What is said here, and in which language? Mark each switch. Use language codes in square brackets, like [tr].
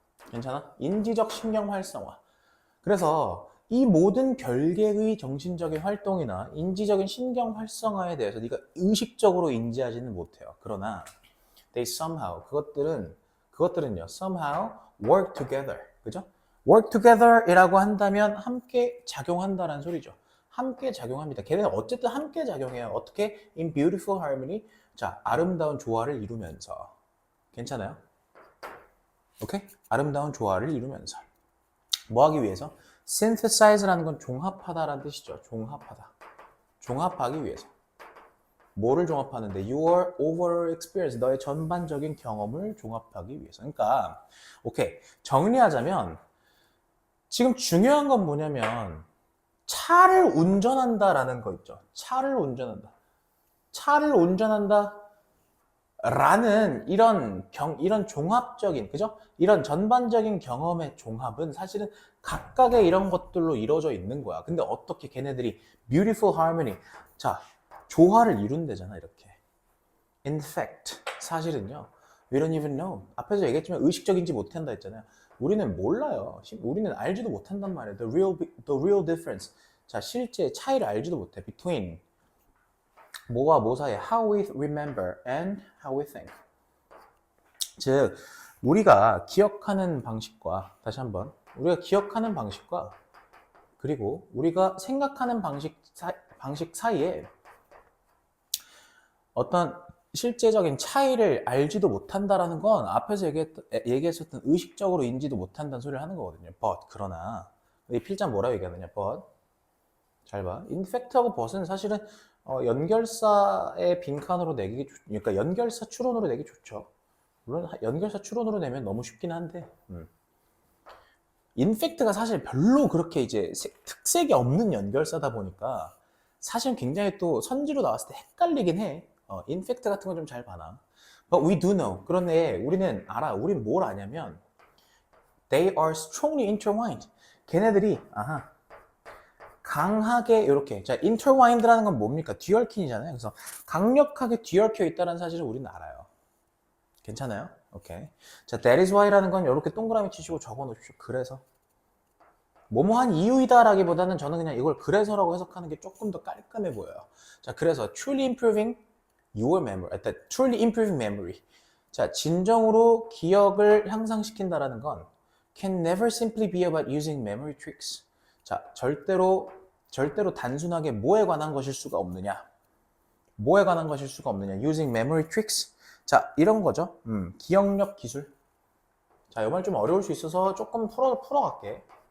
[ko] 괜찮아? 인지적 신경 활성화. 그래서 이 모든 별개의 정신적인 활동이나 인지적인 신경 활성화에 대해서 네가 의식적으로 인지하지는 못해요. 그러나 [en] they somehow, [ko] 그것들은요, [en] somehow work together. [ko] 그죠? [en] work together [ko] 이라고 한다면 함께 작용한다라는 소리죠. 함께 작용합니다. 걔네는 어쨌든 함께 작용해요. 어떻게? [en] In beautiful harmony. [ko] 자, 아름다운 조화를 이루면서. 괜찮아요? 오케이? 아름다운 조화를 이루면서. 뭐 하기 위해서? synthesize라는 건 종합하다라는 뜻이죠. 종합하기 위해서. 뭐를 종합하는데? [en] Your overall experience, [ko] 너의 전반적인 경험을 종합하기 위해서. 그러니까 오케이, 정리하자면 지금 중요한 건 뭐냐면 차를 운전한다라는 거 있죠. 차를 운전한다 라는 이런 종합적인, 그죠? 이런 전반적인 경험의 종합은 사실은 각각의 이런 것들로 이루어져 있는 거야. 근데 어떻게 걔네들이 [en] beautiful harmony, [ko] 자, 조화를 이룬대잖아, 이렇게. [en] In fact, [ko] 사실은요, [en] we don't even know. [ko] 앞에서 얘기했지만 의식적인지 못한다 했잖아요. 우리는 몰라요. 우리는 알지도 못한단 말이에요. [en] The real difference. [ko] 자, 실제 차이를 알지도 못해. [en] Between [ko] 뭐와 뭐 사이에 [en] how we remember and how we think. [ko] 즉, 우리가 기억하는 방식과 다시 한번 우리가 기억하는 방식과 그리고 우리가 생각하는 방식 사이에 어떤 실제적인 차이를 알지도 못한다라는 건 앞에서 얘기했었던 의식적으로 인지도 못한다는 소리를 하는 거거든요. But 그러나 이 필자 뭐라고 얘기하느냐? But 잘 봐. In fact하고 but은 사실은 연결사의 빈칸으로 내기 그러니까 연결사 추론으로 내기 좋죠. 물론 연결사 추론으로 내면 너무 쉽긴 한데. in fact가 사실 별로 그렇게 이제 특색이 없는 연결사다 보니까 사실 굉장히 또 선지로 나왔을 때 헷갈리긴 해. in fact 같은 건 좀 잘 봐놔. [en] But we do know. [ko] 그런데 우리는 알아. 우린 뭘 아냐면 [en] they are strongly intertwined. [ko] 걔네들이 강하게 이렇게, 자, intertwined라는 건 뭡니까? 뒤얽힌이잖아요. 그래서 강력하게 뒤얽혀 있다는 사실을 우리는 알아요. 괜찮아요? 오케이. 자, [en] that is why [ko] 라는 건 이렇게 동그라미 치시고 적어 놓으십시오. 그래서 뭐뭐한 이유이다라기보다는 저는 그냥 이걸 그래서라고 해석하는 게 조금 더 깔끔해 보여요. 자, 그래서 [en] truly improving your memory, truly improving memory. 자, [ko] 진정으로 기억을 향상시킨다라는 건 [en] can never simply be about using memory tricks. [ko] 자, 절대로 절대로 단순하게 뭐에 관한 것일 수가 없느냐? 뭐에 관한 것일 수가 없느냐? [en] Using memory tricks. [ko] 자, 이런 거죠. 기억력 기술. 자, 이 말 좀 어려울 수 있어서 조금 풀어갈게.